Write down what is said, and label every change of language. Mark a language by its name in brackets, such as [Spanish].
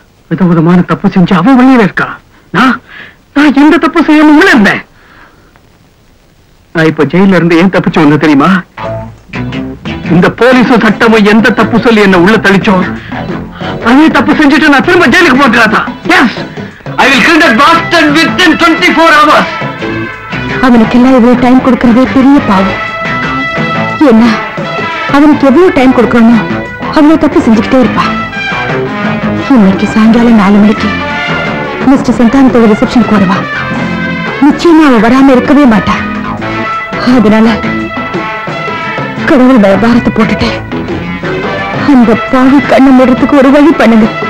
[Tamil] விதவிதமான தப்பு செஞ்சு அவன் வெளியில இருக்கான். நான் எந்த தப்பு செய்யாம உள்ள இருந்தேன். நான் இப்ப ஜெயில இருந்து ஏன் தப்பிச்சு வந்த தெரியுமா? இந்த போலீஸும் சட்டமும் எந்த தப்பு சொல்லி என்ன உள்ள தள்ளிச்சோ அதே தப்பு செஞ்சுட்டு நான் திரும்ப ஜெயிலுக்கு போட்டுறாதான். [English] Yes, I will kill that bastard within 24 hours. [Tamil] அவனுக்கு எல்லாம் இவ்வளவு டைம் கொடுக்கறதே பெரிய பாவம். என்ன, அவனுக்கு எவ்வளவு டைம் கொடுக்கறோமோ அவ்வளவு தப்பு செஞ்சுக்கிட்டே இருப்பா. இன்னைக்கு சாயங்காலம் 4 மணிக்கு மிஸ்டர் சந்தானத்தோட ரிசப்ஷனுக்கு வருவா. நிச்சயமா அவ வராம இருக்கவே மாட்டா. அதனால கடவுள் மேல பாரத்தை போட்டுட்டு அந்த பாவி கண்ணை மூடுறதுக்கு ஒரு வழி பண்ணுங்க.